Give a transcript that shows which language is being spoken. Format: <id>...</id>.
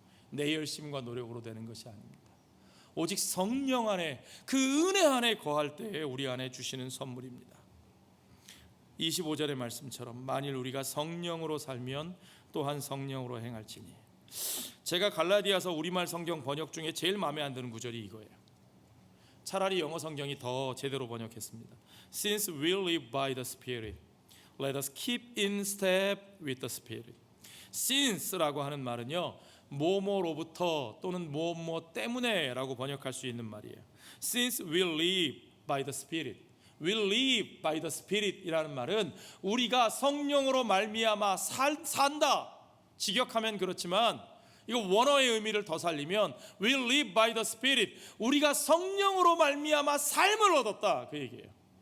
<ko>내 열심과 노력으로 되는 것이 아닙니다. 오직 성령 안에, 그 은혜 안에 거할 때에 우리 안에 주시는 선물입니다. 25절의 말씀처럼 만일 우리가 성령으로 살면 또한 성령으로 행할지니. 제가 갈라디아서 우리말 성경 번역 중에 제일 마음에 안 드는 구절이 이거예요. 차라리 영어 성경이 더 제대로 번역했습니다.</ko> <en>Since we live by the Spirit, let us keep in step with the Spirit.</en> <ko>Since라고 하는 말은요, 뭐뭐로부터 또는 뭐뭐 때문에라고 번역할 수 있는 말이에요.</ko> <en>Since we live by the Spirit, we live by the Spirit</en> <ko>이라는 말은 우리가 성령으로 말미암아 산다, 직역하면 그렇지만 이거 원어의 의미를 더 살리면 we live by the Spirit, 우리가 성령으로 말미암아 삶을 얻었다, 그 얘기예요.</ko>